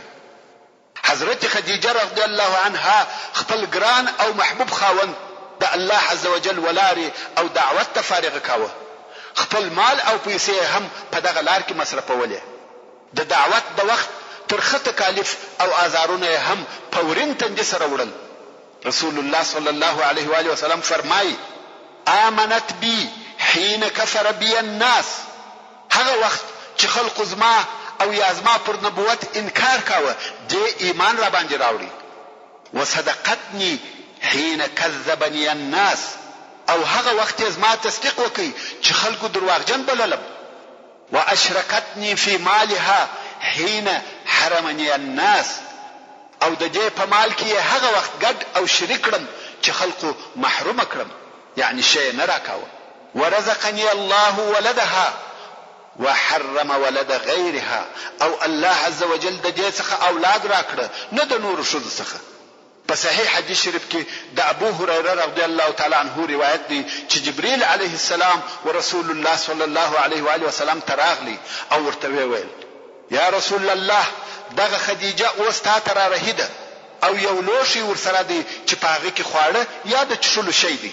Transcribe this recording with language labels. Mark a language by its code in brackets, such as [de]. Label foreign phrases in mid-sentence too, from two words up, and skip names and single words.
[ps] حضرت خدیجه [ar] رضی الله عنها [ps] خپل ګران او محبوب خاوند د [ar] الله عزوجل [ps] ولاره او دعوت ته فارغ کاوه. خپل مال او پیسې هم په دغه لار کې مصرفولې. د دعوت د وخت ترخه تکالیف او آزارونه هم په ورین تندي سره وړل. [ar] رسول الله صلی الله علیه و آله وسلم فرمایي آمنت بی حين كفر بی الناس. [ps] هغه وخت چې خلق زما او یا زما پر نبوت انکار کاوه دې ایمان را باندې راوړي. [ar] وصدقتني حين كذبني الناس. [ps] او هغه وخت زما تصدیق وکي چې خلکو درواغجن بللم. [ar] واشركتني في مالها حين حرمني الناس. [ps] او د دې په مال کې هغه وخت ګډ او شریک کړم چې خلکو محروم کړم، یعنی شی نه راکاوه. [ar] ورزقني الله ولدها وحرم ولد غیرها، [ps] او الله [ar] عز وجل [ps] د دې څخه اولاد راکړه نه د نورو ښځو څخه. په صحیح حدیث شریف کې د ابو هريره [ar] رضی الله تعالی عنه [ps] روایت دی چې جبرئیل [ar] علیه السلام [ps] ورسول الله [ar] صلی الله علیه و آله وسلم [ps] تراغلی او ورته ویل [ar] یا رسول الله [ps] دغه خدیجه اوس تا ته را رهیده او یو لوښی ورسره دی چې په هغه کې خواړه یا د څښلو شی دی.